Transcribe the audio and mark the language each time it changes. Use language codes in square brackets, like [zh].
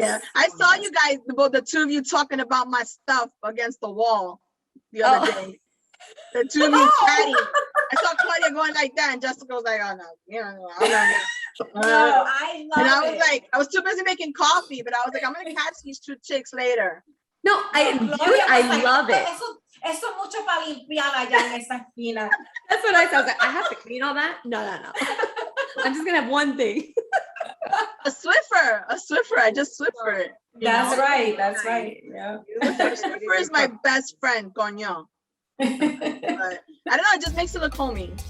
[en] Yeah, I saw you guys, the 2 of you talking about my stuff against the wall the other day. The 2 of you chatting. I saw Claudia going like that, and Jessica was like, "Oh no, I'm not." No, I love it. And I was like, I was too busy making coffee, but I was like, I'm gonna catch these 2 chicks later. No, I love it. [es] Eso mucho para limpiar allá en esa esquina. [en] That's what I said. I was like, I have to clean all that. No. I'm just gonna have one thing. A Swiffer. I just Swiffer it. That's right. Yeah. Swiffer is my best friend, coño. But I don't know. It just makes it look homey.